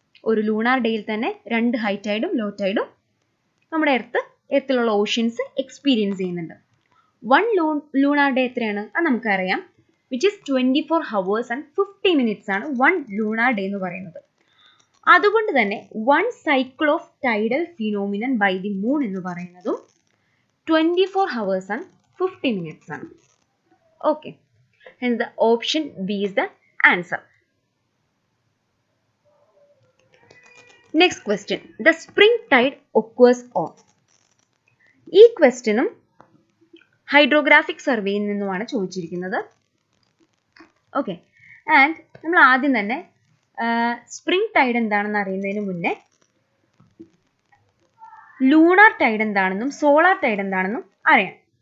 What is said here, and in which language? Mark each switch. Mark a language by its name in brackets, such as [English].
[Malayalam] ഒരു ലൂണാർ ഡേയിൽ തന്നെ 2 ഹൈ ടൈഡും ലോ ടൈഡും നമ്മുടെ എർത്തിലുള്ള ഓഷ്യൻസ് എക്സ്പീരിയൻസ് ചെയ്യുന്നുണ്ട്. [English] 1 lunar day [Malayalam] എത്രയാണ് അത് നമുക്കറിയാം, [English] which is 24 hours and 50 minutes [Malayalam] ആണ് [English] 1 lunar day [Malayalam] എന്ന് പറയുന്നത്. അതുകൊണ്ട് തന്നെ [English] 1 cycle of tidal phenomenon by the moon [Malayalam] എന്ന് പറയുന്നതും [English] 24 hours and 50 minutes [Malayalam] ആണ്. [English] Okay. Hence the option B is the answer. Next question. The spring tide occurs on. [Malayalam] ഈ ക്വസ്റ്റ്യനും ഹൈഡ്രോഗ്രാഫിക് സർവേയിൽ നിന്നുമാണ് ചോദിച്ചിരിക്കുന്നത്. ഓക്കെ. ആൻഡ് നമ്മൾ ആദ്യം തന്നെ സ്പ്രിംഗ് ടൈഡ് എന്താണെന്ന് അറിയുന്നതിന് മുന്നേ ലൂണാർ ടൈഡ് എന്താണെന്നും സോളാർ ടൈഡ് എന്താണെന്നും അറിയാം.